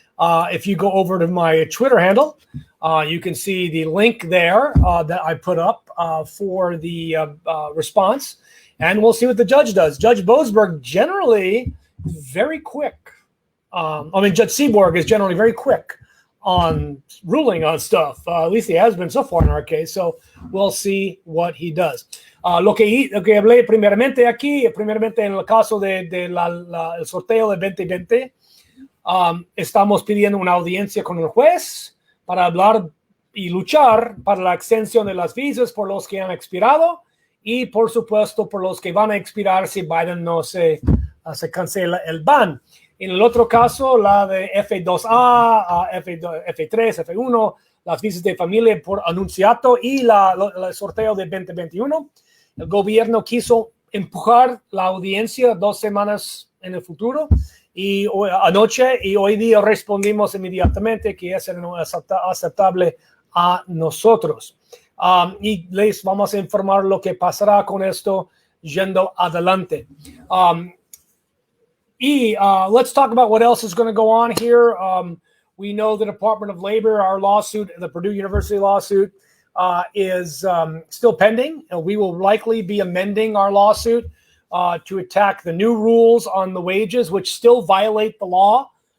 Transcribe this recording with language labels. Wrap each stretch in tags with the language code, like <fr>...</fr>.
<en>If you go over to my Twitter handle, you can see the link there that I put up for the response. And we'll see what the judge does. Judge Boasberg generally very quick. Judge Seaborg is generally very quick on ruling on stuff. At least he has been so far in our case. So we'll see what he does.</en> <es>Lo que hablé primeramente en el caso del sorteo de 2020, estamos pidiendo una audiencia con el juez para hablar y luchar para la extensión de las visas por los que han expirado y, por supuesto, por los que van a expirar si Biden no se cancela el ban. En el otro caso, la de F2A, F3, F1, las visas de familia por Annunciato y el sorteo de 2021, el gobierno quiso empujar la audiencia 2 semanas en el futuro y anoche y hoy día respondimos inmediatamente que eso no es aceptable a nosotros. Y les vamos a informar lo que pasará con esto yendo adelante.</es> <en>Let's talk about what else is going to go on here. We know the Department of Labor, our lawsuit, the Purdue University lawsuit, is still pending. We will likely be amending our lawsuit to attack the new rules on the wages, which still violate the law.</en>